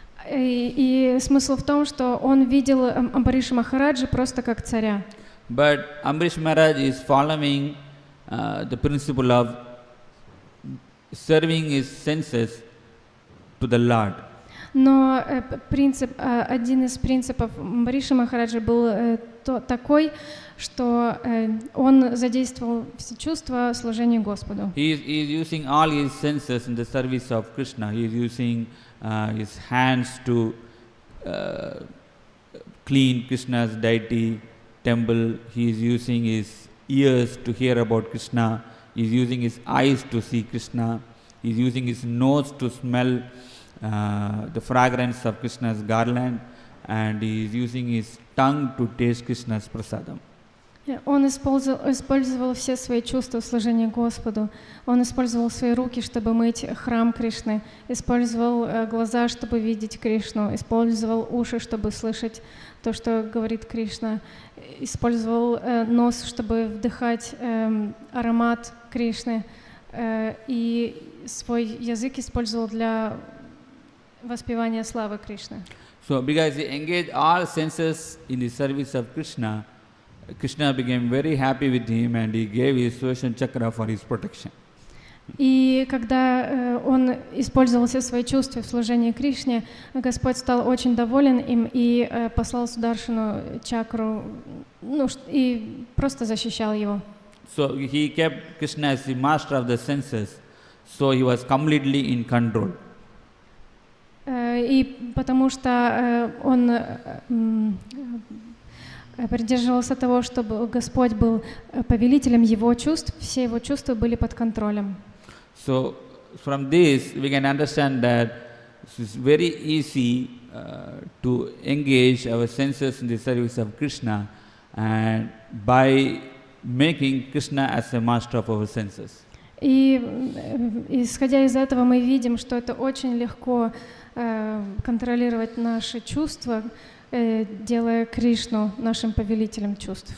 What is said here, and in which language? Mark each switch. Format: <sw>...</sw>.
<ru>И смысл в том, что он видел Амбариша Махараджа просто как царя.</ru> <en>But Ambrish Maharaj is following the principle of serving his senses to the Lord.</en> <ru>Но один из принципов Амбариша Махараджа был такой, что он задействовал все чувства служения Господу.</ru> <en>He is using all his senses in the service of Krishna. He is using his hands to clean Krishna's deity temple. He is using his ears to hear about Krishna. He is using his eyes to see Krishna. He is using his nose to smell the fragrance of Krishna's garland, and he is using his tongue to taste Krishna's prasadam.</en> <ru>Он использовал все свои чувства в служении Господу. Он использовал свои руки, чтобы мыть храм Кришны, использовал глаза, чтобы видеть Кришну, использовал уши, чтобы слышать то, что говорит Кришна, использовал нос, чтобы вдыхать аромат Кришны, и свой язык использовал для воспевания славы Кришны.</ru> <en>So, because he engaged all senses in the service of Krishna, Krishna became very happy with him, and he gave his Sudarshan Chakra for his protection.</en> <ru>И когда он использовал все свои чувства в служении Кришне, Господь стал очень доволен им и послал Сударшану чакру, и просто защищал его.</ru> <en>So he kept Krishna as the master of the senses, so he was completely in control.</en> <ru>И потому что он придерживался того, чтобы Господь был повелителем его чувств, все его чувства были под контролем.</ru> <en>So from this we can understand that it's very easy to engage our senses in the service of Krishna, and by making Krishna as a master of our senses.</en> <ru>И исходя из этого мы видим, что это очень легко контролировать наши чувства, делая Кришну нашим повелителем чувств.</ru>